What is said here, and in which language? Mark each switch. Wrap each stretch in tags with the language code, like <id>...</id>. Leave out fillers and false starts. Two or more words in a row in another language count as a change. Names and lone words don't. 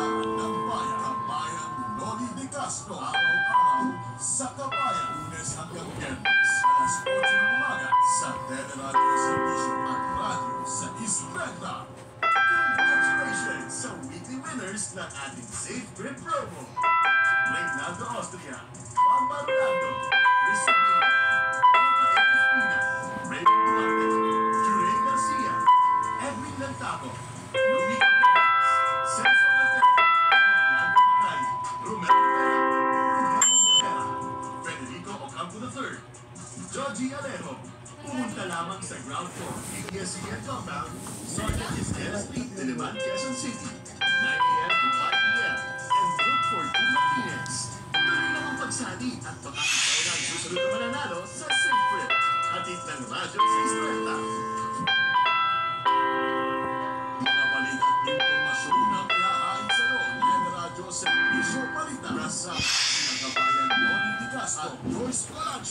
<tl>Kailangan ng bayan. Kabayan Noli de Castro. Araw-araw sa Kabayan. Lunes hanggang Biyernes. Alas 8 ng umaga sa Teleradio Servicio at Radio sa Islanda. Congratulations sa</tl> <en>weekly winners</en> <tl>ng ating Safe Trip promo. Reynaldo Austria, Bamba Rolando, Cristina, Rafa Espina, Raymond Duarte, Jure Garcia, Edwin Lantaco, Luis Perez, Celso Martel, Orlando Pacay, Romero Rivera, Romero Morera, Federico Ocampo III, Georgie Alejo. Pumunta lamang sa</tl> <en>ground floor,</en> <tl>ABS-CBN compound, Sergeant Isabel Street, Diliman, Quezon City, 9 a.m.</tl> <en>to 5 p.m. And look for Two Martinez.</en> <tl>Tuloy lang ang pagsali at baka ikaw na ang susunod na mananalo sa Safe Trip. Hatid ng Radyo 630. Mga balita at informasyon na ihahain sa'yo ng Radyo Servicio Balita. Nasa Sinagabayan Noli de Castro at Joyce Palacio.</tl>